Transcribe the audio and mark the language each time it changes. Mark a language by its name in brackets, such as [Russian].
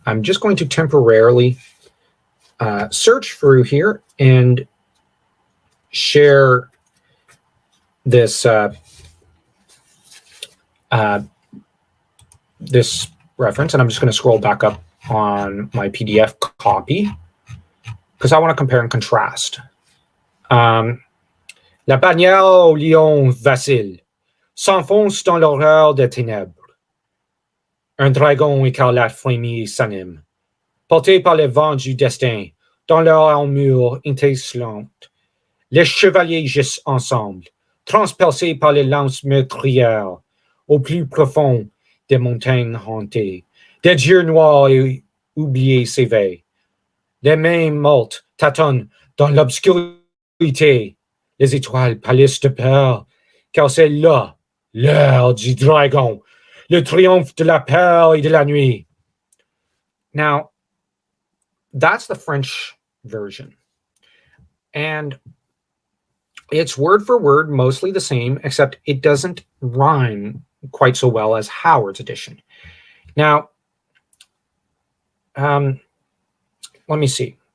[English] I'm just going to temporarily search through here and share this this reference, and I'm just going to scroll back up on my PDF copy because I want to compare and contrast. [French] La bannière au lion vacille. s'enfonce dans l'horreur des ténèbres. Un dragon écarlate frémit et s'anime, porté par les vents du destin, dans leur armure étincelante. Les chevaliers gisent ensemble, transpercés par les lances meurtrières, au plus profond des montagnes hantées. Des dieux noirs et oubliés s'éveillent. Les mains mortes tâtonnent dans l'obscurité. Les étoiles pâlissent de peur, car c'est là l'heure du dragon, le triomphe de la peur et de la nuit. [English] Now, that's the French version. And it's word for word mostly the same, except it doesn't rhyme quite so well as Howard's edition. Now, let me see.